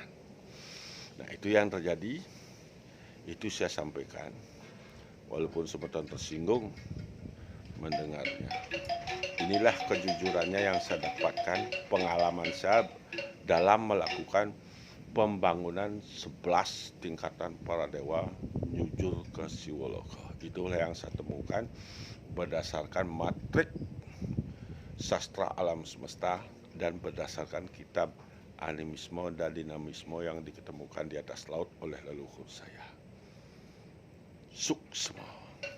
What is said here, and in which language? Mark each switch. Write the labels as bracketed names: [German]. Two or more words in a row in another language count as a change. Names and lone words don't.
[Indonesian] Nah itu yang terjadi, itu saya sampaikan. Walaupun sebentar tersinggung mendengarnya. Inilah kejujurannya yang saya dapatkan, pengalaman saya dalam melakukan pembangunan 11 tingkatan para dewa nyujur ke Siwaloka. Itulah yang saya temukan berdasarkan matrik sastra alam semesta dan berdasarkan kitab animisme dan dinamisme yang diketemukan di atas laut oleh leluhur saya. Suksma.